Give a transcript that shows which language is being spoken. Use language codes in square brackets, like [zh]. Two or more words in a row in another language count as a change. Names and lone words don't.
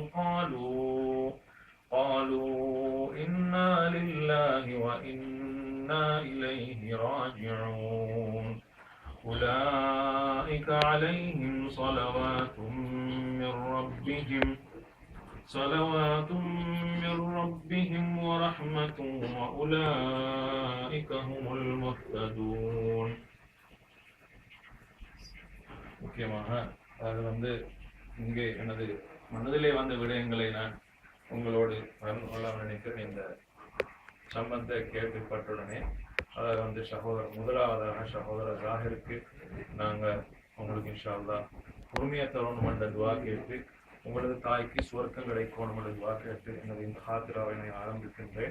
[ar] قالوا إنا لله وإنا إليه راجعون أولئك عليهم صلوات من ربهم ورحمة وأولئك هم المهتدون. [ta] முக்கியமாக அது இங்கே எனது மனதிலே வந்த விடயங்களை நான் உங்களோடு கொள்ள நினைக்கிறேன். இந்த சம்பந்த கேள்விப்பட்டுடனே அதை முதலாவதாக சகோதரர் ஜாகிருக்கு நாங்கள் உங்களுக்கு [ar] إن شاء الله [ta] பொறுமையை தரணும் என்ற துவா கேட்டு, உங்களது தாய்க்கு சுவர்க்கம் கிடைக்கணும் என்ற துவா கேட்டு எனது இந்த ஹாத்திராவை நான் ஆரம்பிக்கின்றேன்.